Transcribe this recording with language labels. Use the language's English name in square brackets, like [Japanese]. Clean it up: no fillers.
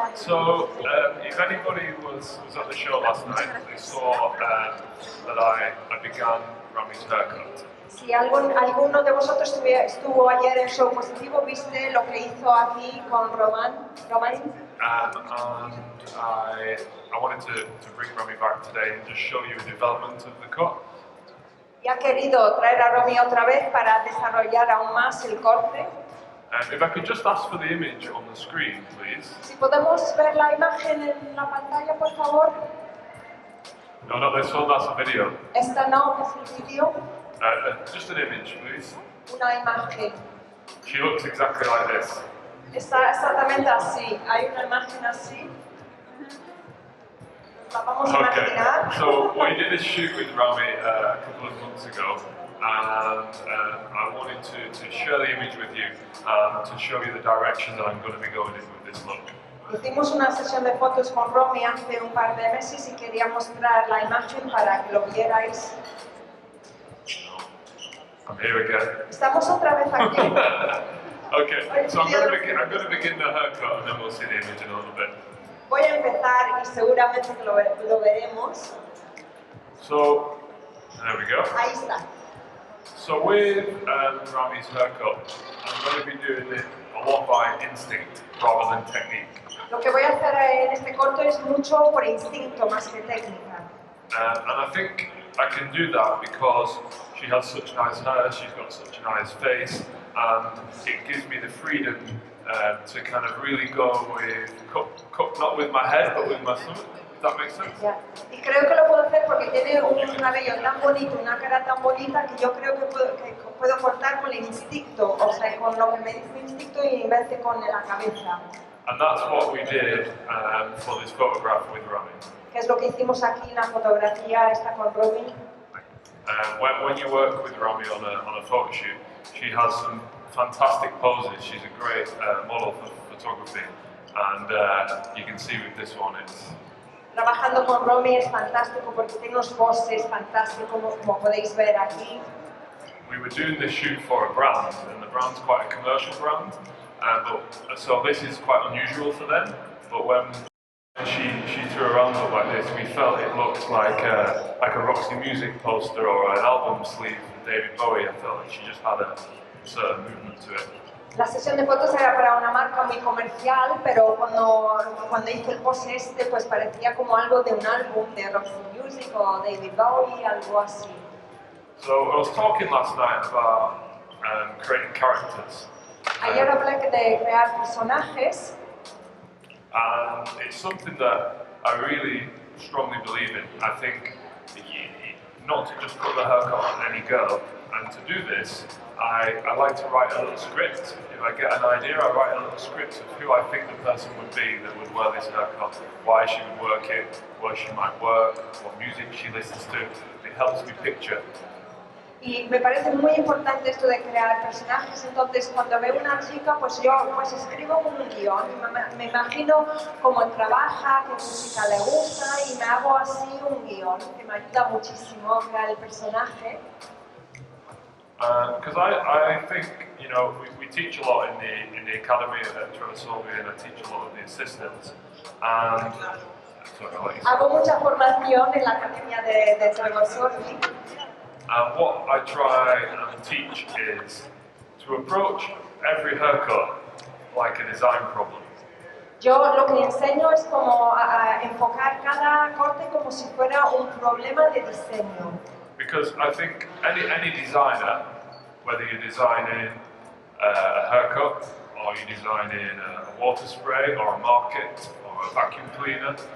[English] So, if anybody was at the show last night, they saw that I began Rami's haircut. [Spanish] Si alguno de vosotros estuvo ayer en Show Positivo, ¿viste lo que hizo aquí con Romain? [English] And I wanted to bring Rami back today and just show you the development of the cut. [Spanish] Y ha querido traer a Romy otra vez para desarrollar aún más el corte. [English] If I could just ask for the image on the screen, please. [Spanish] Si podemos ver la imagen en la pantalla, por favor. [English] No, not this one, that's a video. [Spanish] Esta no, es el vídeo. [English] Just an image, please. [Spanish] Una imagen. [English] She looks exactly like this. [Spanish] Está exactamente así. Hay una imagen así. Vamos a [English] Okay, [Spanish] imaginar. [English] so we did a shoot with Rami a couple of months ago, and I wanted to share the image with you to show you the direction that I'm going to be going in with this look. [Spanish] Hicimos una sesión de fotos con Romy hace un par de meses y quería mostrar la imagen para que lo vierais. [English] I'm here again. [Spanish] Estamos otra vez aquí. [English] Okay, so I'm going to begin the haircut and then we'll see the image in a little bit. [Spanish] Voy a empezar y seguramente que lo veremos. [English] So, there we go. [Spanish] Ahí está. [English] So with Rami's haircut, I'm going to be doing it a lot by instinct rather than technique. [Spanish] Lo que voy a hacer en este corto es mucho por instinto más que técnica. [English] And I think I can do that because she has such nice hair, she's got such a nice face, and it gives me the freedom to kind of really go with, not with my head, but with my stomach, if that makes sense. [Spanish] Ya. Y creo que lo puedo hacer porque tiene un cabello tan bonito, una cara tan bonita que yo creo que puedo cortar con el instinto, o sea, con lo que me dice el instinto y en vez de con la cabeza. [English] And that's what we did for this photograph with Rami. [Spanish] Que es lo que hicimos aquí en la fotografía esta con Romy. [English] When you work with Rami on a photo shoot, she has some fantastic poses. She's a great model for photography, and you can see with this one it's. [Spanish] Trabajando con Romy es fantástico porque tiene unos poses fantásticos como podéis ver aquí. [English] We were doing this shoot for a brand, and the brand's quite a commercial brand, so this is quite unusual for them. But when she threw her arms up like this, we felt it looked like a Roxy Music poster or an album sleeve from David Bowie. I felt like she just had a certain movement to it. [Spanish] La sesión de fotos era para una marca muy comercial, pero cuando hice el pose este, pues parecía como algo de un álbum de Roxy Music o David Bowie, algo así. [English] So I was talking last night about creating characters. [Spanish] Ayer hablé de crear personajes. [English] And it's something that I really strongly believe in. I think not to just put the haircut on any girl, and to do this, I like to write a little script. If I get an idea, I write a little script of who I think the person would be that would wear this haircut, why she would work it, where she might work, what music she listens to. It helps me picture. [Spanish] Y me parece muy importante esto de crear personajes, entonces cuando veo una chica, pues yo escribo un guión, me imagino cómo trabaja, qué música le gusta y me hago así un guión que me ayuda muchísimo a crear el personaje. [English] Because I think, you know, we teach a lot in the academy at Trevor, Sorbie, and I teach a lot of the assistants. And [Spanish] hago mucha formación en la academia de Trevor, Sorbie. [English] And what I try and teach is to approach every haircut like a design problem. [Spanish] Yo lo que enseño es como a enfocar cada corte como si fuera un problema de diseño. [English] Because I think any designer, whether you're designing a haircut, or you're designing a water spray, or a market, or a vacuum cleaner,